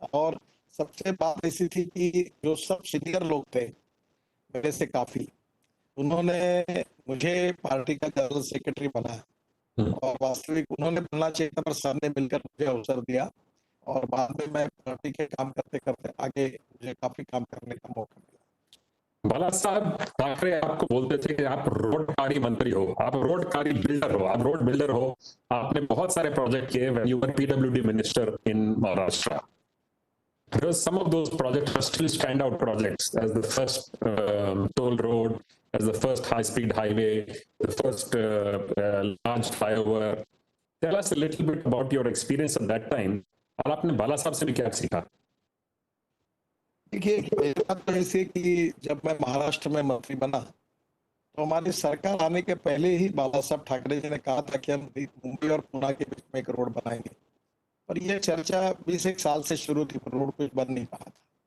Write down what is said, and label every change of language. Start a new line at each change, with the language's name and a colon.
Hindi: और सबसे बात ऐसी थी कि जो सब सीनियर लोग थे मेरे से काफी, उन्होंने मुझे पार्टी का जनरल सेक्रेटरी बनाया और वास्तविक उन्होंने बनना चाहिए था पर सर ने मिलकर मुझे अवसर दिया और बाद में मैं पार्टी के काम करते करते आगे मुझे काफी काम करने का मौका मिला. बाला साहब ठाकरे आपको बोलते थे कि आप रोड कार्य मंत्री हो, आप रोड कार्य बिल्डर हो, आप रोड बिल्डर हो. आपने बहुत सारे प्रोजेक्ट किए
English: when you were PWD minister in Maharashtra. Because some of those projects are still standout projects as the first toll road, as the first high-speed highway, the first large flyover. Tell us a little bit about your experience at that time.
Hindi: और आपने बाला साहब से भी क्या सीखा? देखिए, बात तो ऐसी कि जब मैं महाराष्ट्र में मंत्री बना तो हमारी सरकार आने के पहले ही बाला साहब ठाकरे जी ने कहा था कि हम मुंबई और पुणे के बीच में एक रोड बनाएंगे. पर ये चर्चा 20 एक साल से शुरू थी, पर रोड कुछ बन नहीं पा रहा था।